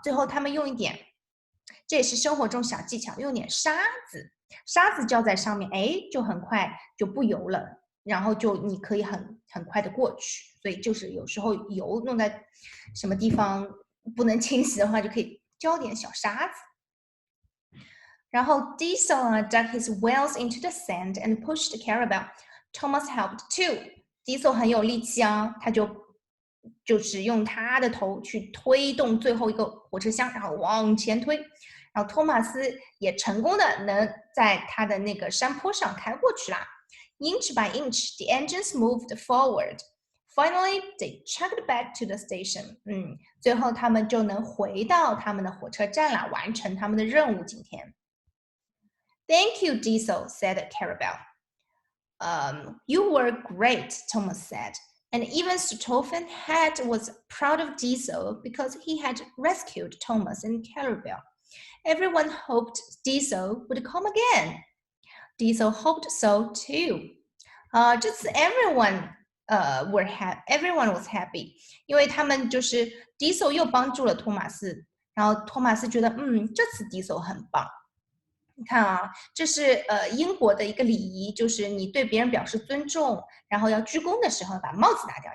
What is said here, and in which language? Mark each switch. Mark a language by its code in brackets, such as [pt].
[zh] 最后他们用一点，这也是生活中小技巧，用点沙子。沙子浇在上面，哎，就很快就不油了，然后就你可以很快的过去。所以就是有时候油弄在什么地方不能清洗的话，就可以浇点小沙子。 [en] 然后 Diesel dug his wheels into the sand and pushed Carabel. Thomas helped too. [zh] Diesel 很有力气啊，他就是用他的头去推动最后一个火车厢，然后往前推。然后托马斯也成功的能在他的那个山坡上开过去啦。 [en] Inch by inch, the engines moved forward. Finally, they chugged back to the station. [zh] 最后他们就能回到他们的火车站了，完成他们的任务。今天。 [en] Thank you, Diesel, said Carabel. You were great, Thomas said. And even Stoffen was proud of Diesel because he had rescued Thomas and Carabel. Everyone hoped Diesel would come again. Diesel hoped so too. [zh] 这次 [en] everyone was happy， [zh] 因为他们就是 Diesel 又帮助了托马斯，然后托马斯觉得这次 Diesel 很棒。你看啊，这是英国的一个礼仪，就是你对别人表示尊重，然后要鞠躬的时候把帽子拿掉。